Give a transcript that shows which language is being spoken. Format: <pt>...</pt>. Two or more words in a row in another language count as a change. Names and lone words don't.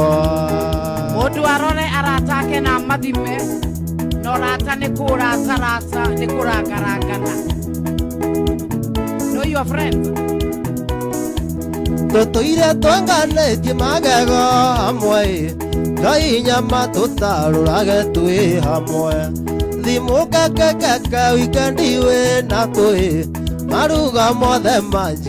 <ki>mũndũ arore aratake na mathime no rata nĩ kũratarata nĩ kũrangarangana</ki> <en>know your friend</en> <ki>tũtũire twanganĩtie magego hamwe Ngai nyama tũtarũrage twĩ hamwe thimũ kekekeke wikendi wĩna twĩ maruga mothe manji</ki>